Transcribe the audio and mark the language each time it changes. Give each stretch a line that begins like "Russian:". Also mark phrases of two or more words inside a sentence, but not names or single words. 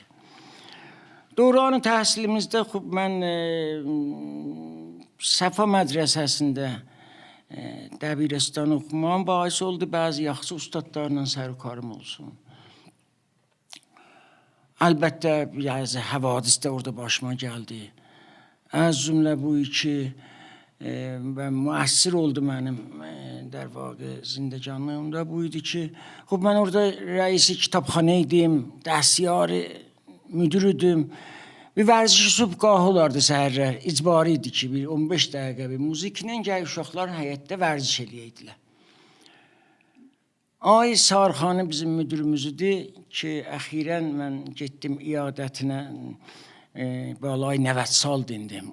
Azerbaijani: Dövranı təhsilimizdə xub mən Səfa mədrəsəsində dəbirəstan oxumam bahis oldu, bəzi yaxşı ustadlarla sərkarım olsun. Əlbəttə, yəni, həvadis də orada başıma gəldi. Az cümlə bu iki və müəssir oldu mənim
Persian: در واقع
Azerbaijani: زندگانımda bu idi ki, xub mən orada rəisi kitabxana idim, dəstiyar müdür idim. Bir vərziş subqahı olardı səhərlər, icbari idi ki, bir 15 dəqiqə bir muziklə gəl uşaqlar həyətdə vərziş eləyəydilər. Ay Sarxanı bizim müdürümüzdür ki, əxirən mən getdim iyadətinə, balay 90 sal dindim.